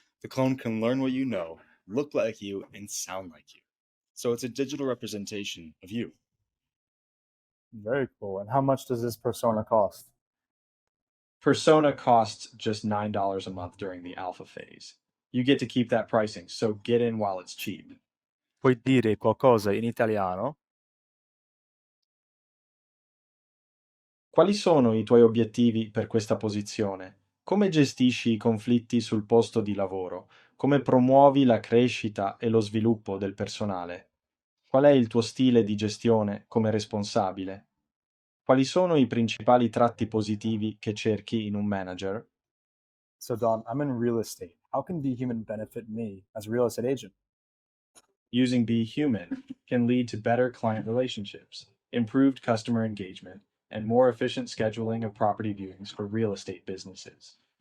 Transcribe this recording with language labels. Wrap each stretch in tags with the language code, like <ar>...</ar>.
<en>The clone can learn what you know, look like you, and sound like you. So, it's a digital representation of you. Very cool. And how much does this Persona cost? Persona costs just $9 a month during the alpha phase. You get to keep that pricing, so get in while it's cheap.</en> <it>Puoi dire qualcosa in italiano? Quali sono i tuoi obiettivi per questa posizione? Come gestisci i conflitti sul posto di lavoro? Come promuovi la crescita e lo sviluppo del personale? Qual è il tuo stile di gestione come responsabile? Quali sono i principali tratti positivi che cerchi in un manager?</it> <en>So, Dom, I'm in real estate. How can BHuman benefit me as a real estate agent? Using Be Human can lead to better client relationships, improved customer engagement, and more efficient scheduling of property viewings for real estate businesses.</en>